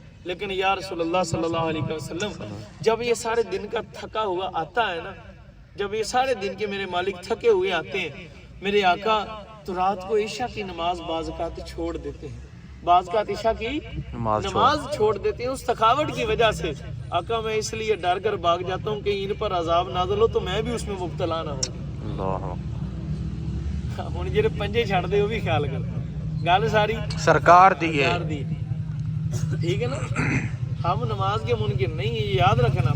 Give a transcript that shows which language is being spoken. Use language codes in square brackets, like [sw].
[ur] لیکن یا رسول اللہ صلی اللہ علیہ وسلم, جب یہ سارے دن کا تھکا ہوا آتا ہے نا, جب یہ سارے دن کے میرے مالک تھکے ہوئے آتے ہیں میرے آقا, تو رات کو عشاء کی نماز بعض اوقات چھوڑ دیتے ہیں, بعض اوقات عشاء کی نماز چھوڑ دیتے ہیں اس تھکاوٹ کی وجہ سے. آقا میں اس لیے ڈر کر بھاگ جاتا ہوں کہ ان پر عذاب نازل ہو تو میں بھی اس میں مبتلا نہ ہوں. [pa] ہن جڑے پنجے چھڑ دے وہ بھی خیال کر, گل ساری سرکار دی ہے. [ur] ٹھیک ہے نا, ہم نماز کے منکر نہیں, یہ یاد رکھنا.